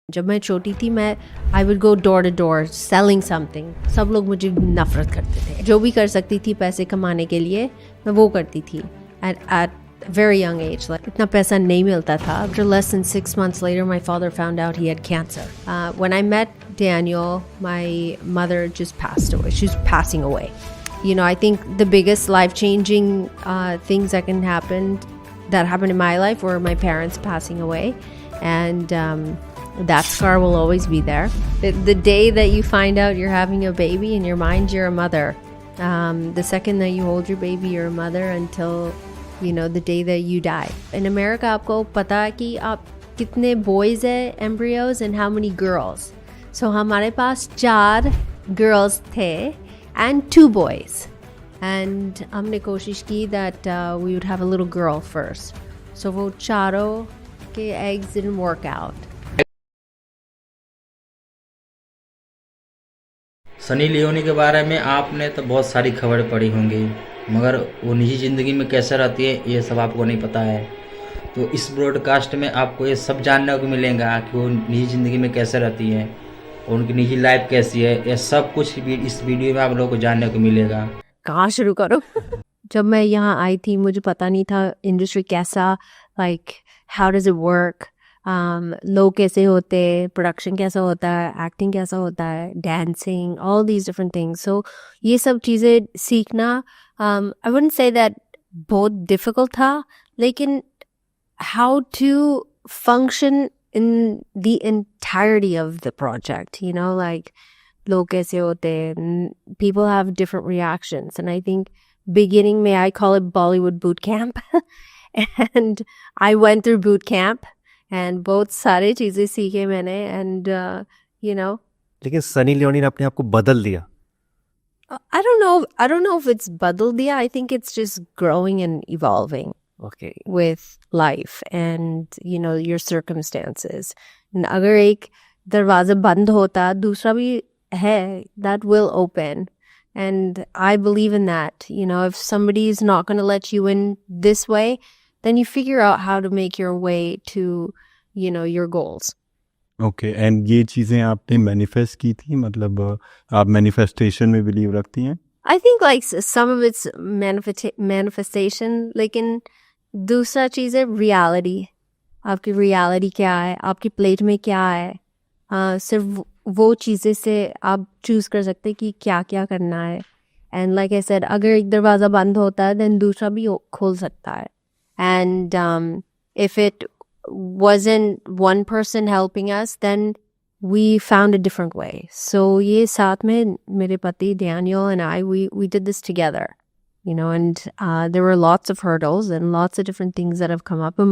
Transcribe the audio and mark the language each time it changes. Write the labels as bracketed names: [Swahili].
[Hindi] जब मैं छोटी थी मैं [English] I would go door to door selling something. [Hindi] सब लोग मुझे नफरत करते थे. जो भी कर सकती थी पैसे कमाने के लिए मैं वो करती थी. [English] At very young age, like [Hindi] इतना पैसा नहीं मिलता था. [English] After less than 6 months later, my father found out he had cancer. When I met Daniel, my mother just passed away. She was passing away. You know, I think the biggest life-changing things that happened in my life were my parents passing away, and that scar will always be there. The day that you find out you're having a baby, in your mind you're a mother. The second that you hold your baby, you're a mother until you know the day that you die. In America, [Hindi] आपको पता है कि आप कितने [English] boys हैं embryos and how many girls. So [Hindi] हमारे पास [English] 4 girls थे and 2 boys. And [Hindi] हमने कोशिश की [English] that we would have a little girl first. So [Hindi] वो चारों के [English] eggs didn't work out. [Hindi] Sunny Leone के बारे में आपने तो बहुत सारी खबरें पढ़ी होंगी, मगर वो निजी ज़िंदगी में कैसे रहती है ये सब आपको नहीं पता है. तो इस ब्रॉडकास्ट में आपको ये सब जानने को मिलेगा कि वो निजी ज़िंदगी में कैसे रहती है, उनकी निजी लाइफ कैसी है. ये सब कुछ इस वीडियो में आप लोगों को जानने को मिलेगा. कहाँ शुरू करो. जब मैं यहाँ आई थी मुझे पता नहीं था इंडस्ट्री कैसा, [English] like how does it work, [Hindi] लोग कैसे होते, प्रोडक्शन कैसा होता है, एक्टिंग कैसा होता है, dancing, [English] All these different things. So [Hindi] ये सब चीज़ें सीखना [English] I wouldn't say that बहुत difficult था, लेकिन how to function in the entirety of the project, you know, like [Hindi] लोग कैसे होते हैं, [English] People have different reactions. And I think beginning में I call it Bollywood boot camp and I went through boot camp and [Hindi] बहुत सारे चीज़ें सीखे मैंने. [English] and you know, [Hindi] लेकिन सनी लियोनी ने अपने आप को बदल दिया. [English] I don't know if it's बदल दिया. I think it's just growing and evolving Okay. with life and you know your circumstances. [Hindi] and अगर एक दरवाज़ा बंद होता दूसरा भी है [English] that will open. And I believe in that. You know, if somebody is not going to let you in this way, then you figure out how to make your way to, you know, your goals. Okay. [Hindi] And ये चीज़ें आपने manifest की थी, मतलब आप manifestation में believe रखती हैं? [English] I think like some of it's manifestation, [Hindi] लेकिन दूसरा चीज़ है [English] reality. [Hindi] आपकी reality क्या है, आपकी प्लेट में क्या है. सिर्फ वो चीज़ें से आप चूज़ कर सकते हैं कि क्या क्या करना है. [English] and like I said, [Hindi] अगर एक दरवाज़ा बंद होता है देन दूसरा भी खोल सकता है. [English] And if it wasn't one person helping us, then we found a different way. So [Hindi] ये साथ में मेरे पति [English] Daniel and I, we did this together, you know. And there were lots of hurdles and lots of different things that have come up.